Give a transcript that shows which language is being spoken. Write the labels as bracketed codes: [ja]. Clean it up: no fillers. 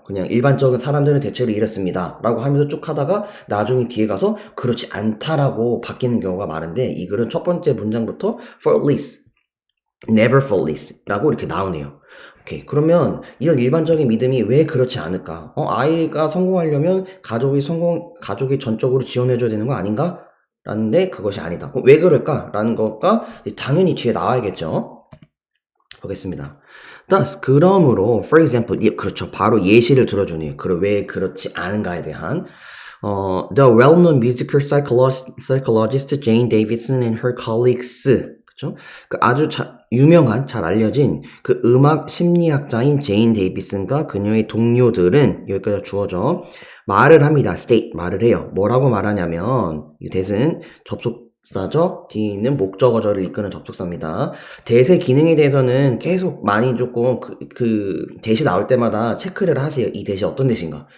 [ko] 그냥 일반적인 사람들은 대체로 이렇습니다 라고 하면서 쭉 하다가 나중에 뒤에 가서 그렇지 않다라고 바뀌는 경우가 많은데, 이 글은 첫 번째 문장부터 [en] faultless, never faultless [ko] 라고 이렇게 나오네요. 오케이. 그러면 이런 일반적인 믿음이 왜 그렇지 않을까? 아이가 성공하려면 가족이 전적으로 지원해줘야 되는 거 아닌가? 라는데 그것이 아니다. 그럼 왜 그럴까? 라는 것과 당연히 뒤에 나와야겠죠. 보겠습니다. [en] Thus, [ko] 그러므로, [en] for example, [ko] 그렇죠. 바로 예시를 들어주네요. 왜 그렇지 않은가에 대한. [en] The well-known musical psychologist Jane Davidson and her colleagues, [ko] 그쵸? 아주 유명한, 잘 알려진 그 음악 심리학자인 제인 데이비슨과 그녀의 동료들은, 여기까지 주어져, 말을 합니다. state, 말을 해요. 뭐라고 말하냐면, 이 that은 접속사죠? 뒤에 있는 목적어절을 이끄는 접속사입니다. that의 기능에 대해서는 계속 많이 조금 that이 나올 때마다 체크를 하세요. 이 that이 어떤 that인가?